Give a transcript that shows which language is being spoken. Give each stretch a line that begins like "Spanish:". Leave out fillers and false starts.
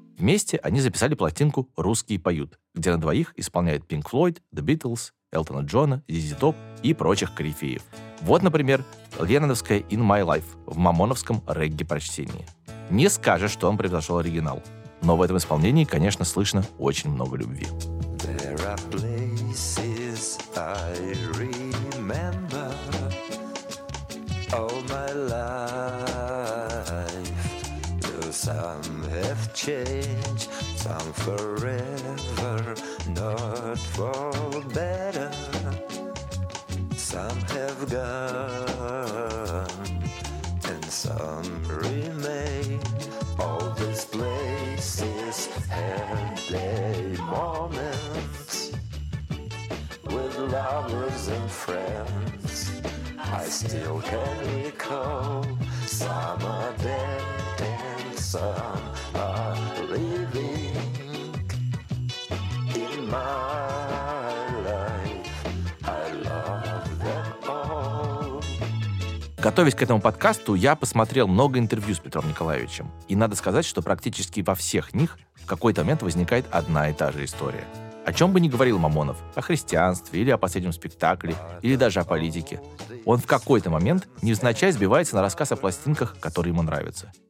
Russian: Вместе они записали пластинку «Русские поют», где на двоих исполняют Pink Floyd, The Beatles, Элтона Джона, ZZ Top и прочих корифеев. Вот, например, ленноновская «In My Life» в мамоновском регги-прочтении. Не скажешь, что он превзошел оригинал, но в этом исполнении, конечно, слышно очень много любви.
English: There are places I remember all my life. Though some have changed, some forever, not for better. Some have gone, and some remain. All these places have their moments with lovers and friends. I still can recall some are dead and some are living in my life. I love them all.
Russian: Готовясь к этому подкасту, я посмотрел много интервью с Петром Николаевичем. И надо сказать, что практически во всех них в какой-то момент возникает одна и та же история. О чем бы ни говорил Мамонов, о христианстве, или о последнем спектакле, или даже о политике, он в какой-то момент невзначай сбивается на рассказ о пластинках, которые ему нравятся.